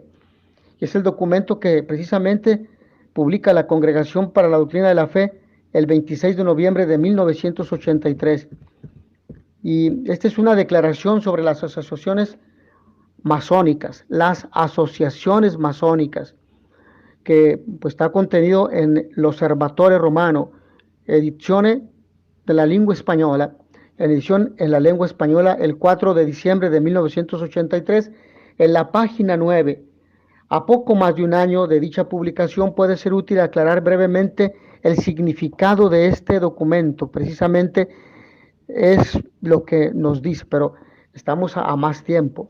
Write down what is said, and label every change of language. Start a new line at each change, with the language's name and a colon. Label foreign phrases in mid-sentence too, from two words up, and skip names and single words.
Spanish: Y es el documento que precisamente publica la Congregación para la Doctrina de la Fe el 26 de noviembre de 1983. Y esta es una declaración sobre las asociaciones masónicas, que pues, está contenido en l'Osservatore Romano,
Italian: edizione della lingua spagnola,
Spanish: edición en la lengua española, el 4 de diciembre de 1983, en la página 9. A poco más de un año de dicha publicación puede ser útil aclarar brevemente el significado de este documento. Precisamente es lo que nos dice, pero estamos a más tiempo.